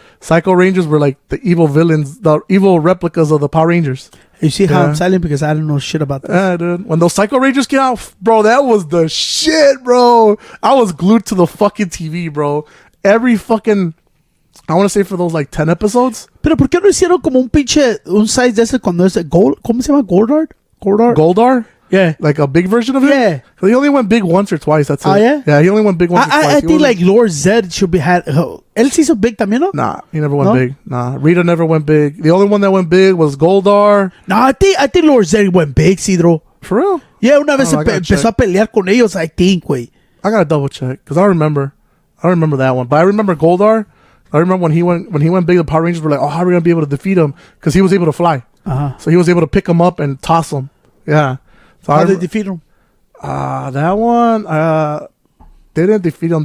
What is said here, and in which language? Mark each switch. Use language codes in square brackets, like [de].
[en] Psycho Rangers were like the evil villains, the evil replicas of the Power Rangers. You see how I'm silent because I don't know shit about this. Yeah, dude. When those Psycho Rangers came out, bro, that was the shit, bro. I was glued to the fucking TV, bro. Every fucking, I want to say for those like 10 episodes. [es] Pero ¿por qué no hicieron como un size de ese cuando es Gold? ¿Cómo se llama? Goldar? [en] Yeah. Like a big version of it? Yeah. He only went big once or twice, that's it. Oh, yeah? Yeah, he only went big once or twice. I think like Lord Zed should be had. [es] Él se hizo big también, ¿no? [en] Nah, he never went big. Nah, Rita never went big. The only one that went big was Goldar. No, I think Lord Zed went big, Sidro. For real? [es] Yeah, una vez empezó a pelear con ellos, [en] I think, [es] güey. [en] I gotta double check because I don't remember that one, but I remember Goldar. I remember when he went big. The Power Rangers were like, "Oh, how are we gonna be able to defeat him?" Because he was able to fly, so he was able to pick him up and toss him. Yeah. So how did they defeat him? That one, they didn't defeat him.